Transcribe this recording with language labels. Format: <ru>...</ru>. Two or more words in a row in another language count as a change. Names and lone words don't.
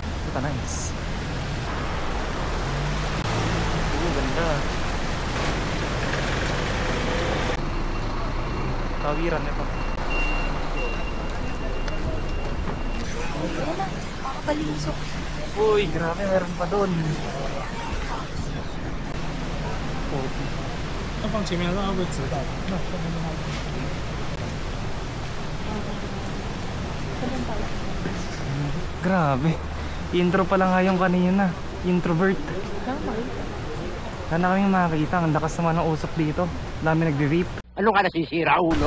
<tl>Puta, nice. Oo, ganda. Tawiran ito. Ayan na, makapalisok. Uy, grabe, meron pa doon.</tl> <zh>放前面让他会知道。那后面的话。</zh> <tl>Grabe. Intro pa lang nga yung kanina. Introvert. Tama eh. Wala na kaming makakita. Ang lakas naman ng usok dito. Dami nagre-rape. Ano ka nasisira, ulo?</tl>